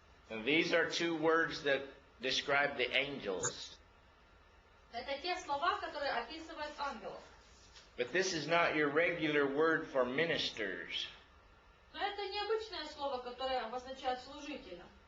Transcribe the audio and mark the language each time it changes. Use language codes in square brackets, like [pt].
[en] And these are two words that describe the angels. [ru] Это те слова, которые описывают ангелов. [en] But this is not your regular word for ministers. [ru] Но это необычное слово, которое обозначает служителя.